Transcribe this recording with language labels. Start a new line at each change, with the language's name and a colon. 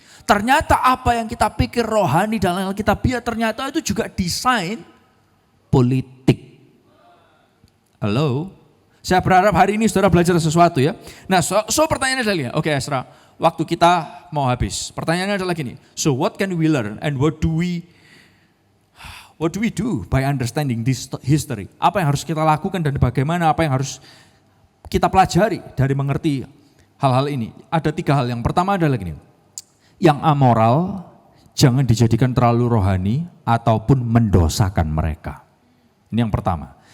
Indonesian: Ternyata apa yang kita pikir rohani dalam Alkitabiah ternyata itu juga desain politik. Halo? Saya berharap hari ini saudara belajar sesuatu ya. Nah, so pertanyaannya adalah gini. Oke Esra, waktu kita mau habis. Pertanyaannya adalah gini.
English: So what can we learn and what do we do by understanding this history?
Indonesian: Apa yang harus kita lakukan dan bagaimana apa yang harus kita pelajari dari mengerti hal-hal ini? Ada 3 hal. Yang pertama adalah gini. Yang amoral jangan dijadikan terlalu rohani ataupun mendosakan mereka. Ini yang pertama.